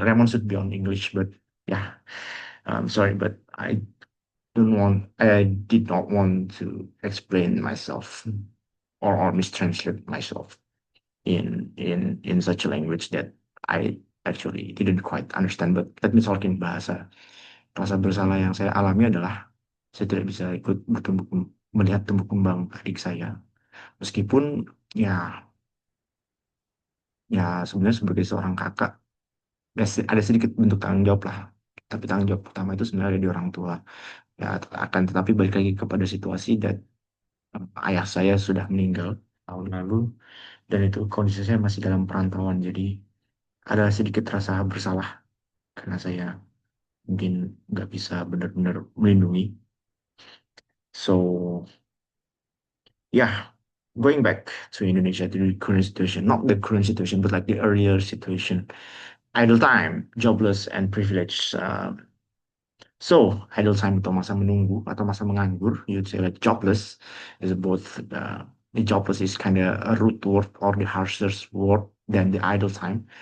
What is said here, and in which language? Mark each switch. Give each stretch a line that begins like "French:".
English: Remon should be on English, but yeah, sorry, but I did not want to explain myself or mistranslate myself in such a language that I actually didn't quite understand. But let me talk in bahasa.
Indonesian: Rasa bersalah yang saya alami adalah saya tidak bisa ikut melihat tumbuh kembang adik saya. Meskipun ya sebenarnya sebagai seorang kakak ada sedikit bentuk tanggung jawab lah. Tapi tanggung jawab pertama itu sebenarnya ada di orang tua. Ya akan tetapi balik lagi kepada situasi dan ayah saya sudah meninggal tahun lalu dan itu kondisi saya masih dalam perantauan. Jadi ada sedikit rasa bersalah karena saya mungkin nggak bisa benar-benar melindungi.
English: So yeah, going back to Indonesia to the current situation, not the current situation, but like the earlier situation, idle time, jobless, and privilege. So idle time
Indonesian: atau masa menunggu atau masa menganggur,
English: you'd say like jobless is both the jobless is kind of a root word or the harshest word than the idle time.